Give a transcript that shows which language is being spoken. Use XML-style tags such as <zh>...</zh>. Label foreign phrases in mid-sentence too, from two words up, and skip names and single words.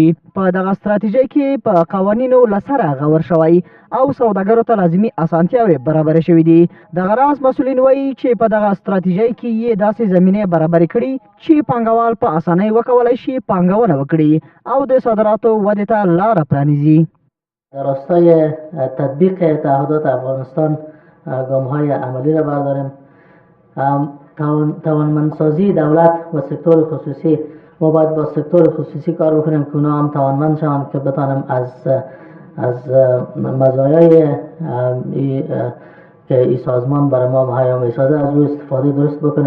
<ps>په دغه ستراتیژۍ کې په قوانینو له سره غور شوی او سوداګرو ته لازمي اسانتیاوې برابرې شوې دي. دغه راز مسؤلین وایي چې په دغه ستراتیژۍ کې یې داسې زمینې برابرې کړي چې پانګوال په اسانۍ وکولی شي پانګونه وکړي او د صادراتو ودې ته لاره پرانیزي.</ps> <fa>در راستای تطبیق تعهدات افغانستان گام‌های عملی را برداریم. توانمندسازی دولت و سکتور خصوصی، ما باید با سکتور خصوصی کار بکنیم که اونا هم توانمند شوند که بتانیم از مزایای که این سازمان برای ما مهیا میسازه از روی استفاده درست بکنیم.</fa>